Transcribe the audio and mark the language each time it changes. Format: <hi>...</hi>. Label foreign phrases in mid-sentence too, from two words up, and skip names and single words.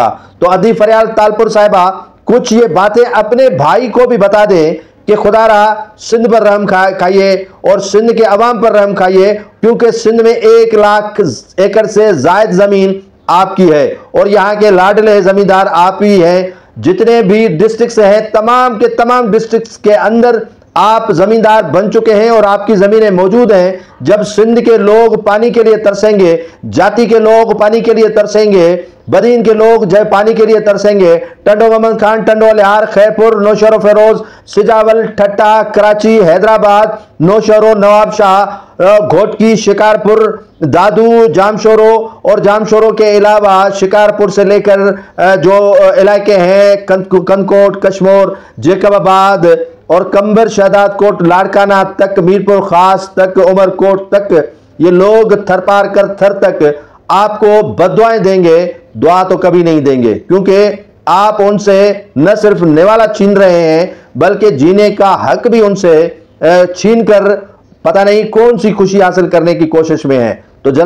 <ur>تو اڈی فریال تالپور صاحبہ کچھ یہ باتیں اپنے بھائی کو بھی بتا دیں کہ خدارا سندھ پر رحم کھائیے اور سندھ کے عوام پر رحم کھائیے، کیونکہ سندھ میں 1 لاکھ ایکڑ سے زائد زمین آپ کی ہے اور یہاں کے لاڈلے زمیندار آپ ہی ہیں. جتنے بھی ڈسٹرکٹ ہیں، تمام کے تمام ڈسٹرکٹ کے اندر آپ زمیندار بن چکے ہیں اور آپ کی زمینیں موجود ہیں. جب سندھ کے لوگ پانی کے لیے ترسیں گے، جاتی کے لوگ پانی کے لیے ترسیں گے، بدین کے لوگ جب پانی کے لیے ترسیں گے, ٹنڈو محمد خان، ٹنڈو لیہار، خیرپور، نوشہرو فیروز، سجاول، ٹھٹہ، کراچی، حیدرآباد، نوشہرو، نواب شاہ، گھوٹکی، شکارپور، دادو، جامشورو اور جامشورو کے علاوہ شکارپور سے لے کر جو علاقے ہیں کنکوٹ، کشمور، جیکب آباد اور کنبر، شہداد کوٹ، لاڑکانہ تک، میرپور خاص تک، عمرکوٹ تک، یہ لوگ تھر پار کر تھر تک آپ کو بددعائیں دیں گے، دعا تو کبھی نہیں دیں گے، کیونکہ آپ ان سے نہ صرف نوالہ چھین رہے ہیں بلکہ جینے کا حق بھی ان سے چھین کر پتہ نہیں کون سی خوشی حاصل کرنے کی کوشش میں ہے.</ur>